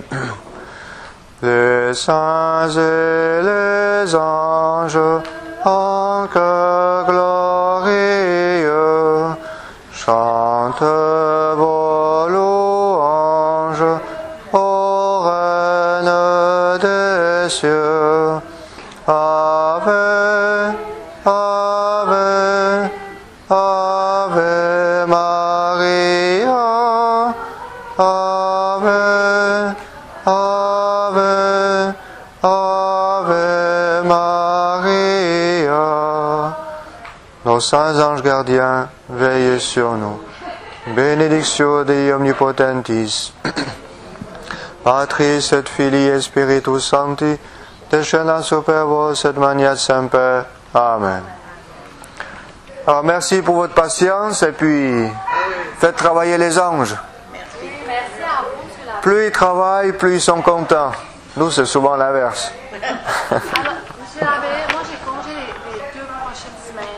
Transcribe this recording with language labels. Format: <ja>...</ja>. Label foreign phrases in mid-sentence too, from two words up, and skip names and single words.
<fr>Les saints et les anges, en chœur glorieux, chantent vos louanges, ô Reine des cieux.</fr> <la>Ave, Ave, Ave Maria, Ave, Ave, Ave Maria.</la> <fr>Nos saints anges gardiens, veillez sur nous.</fr> <la>Benedictio Dei omnipotentis, Patris et Filii Spiritus Sancti, descendant super vos et maniat semper. Amen.</la> <fr>Alors merci pour votre patience et puis faites travailler les anges. Merci à vous, monsieur l'abbé. Plus ils travaillent, plus ils sont contents. Nous, c'est souvent l'inverse. Alors, monsieur l'abbé, moi j'ai congé les 2 prochaines semaines.</fr>